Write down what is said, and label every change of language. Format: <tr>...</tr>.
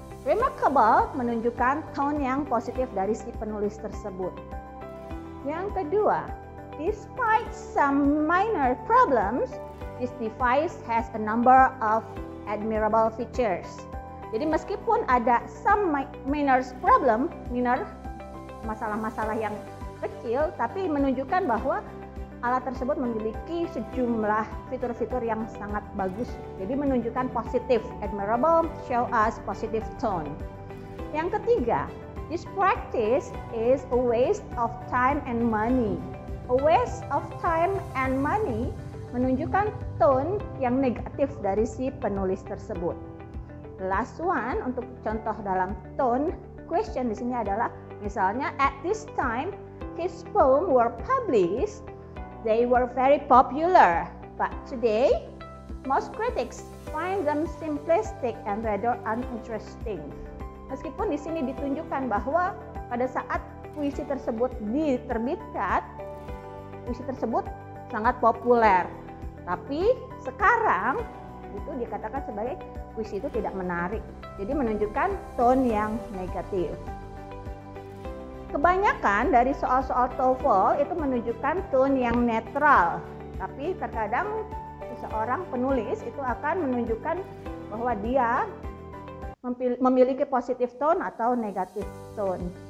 <id>Remarkable menunjukkan tone yang positif dari si penulis tersebut. Yang kedua,</id> <en>despite some minor problems, this device has a number of admirable features.</en> <id>Jadi meskipun ada</id> <en>some minor problem,</en> <id>masalah-masalah yang kecil, tapi menunjukkan bahwa alat tersebut memiliki sejumlah fitur-fitur yang sangat bagus. Jadi menunjukkan positif,</id> <en>admirable, show us positive tone.</en> <id>Yang ketiga,</id> <en>this practice is a waste of time and money. A waste of time and money</en> <id>menunjukkan tone yang negatif dari si penulis tersebut.</id> <en>The last one</en> <id>untuk contoh dalam tone question di sini adalah misalnya</id> <en>at this time his poems were published, they were very popular, but today most critics find them simplistic and rather uninteresting.</en> <id>Meskipun di sini ditunjukkan bahwa pada saat puisi tersebut diterbitkan, puisi tersebut sangat populer, tapi sekarang itu dikatakan sebagai puisi itu tidak menarik. Jadi menunjukkan tone yang negatif. Kebanyakan dari soal-soal TOEFL itu menunjukkan tone yang netral, tapi terkadang seseorang penulis itu akan menunjukkan bahwa dia memiliki</id> <en>positive tone</en> <id>atau</id> <en>negative tone.</en>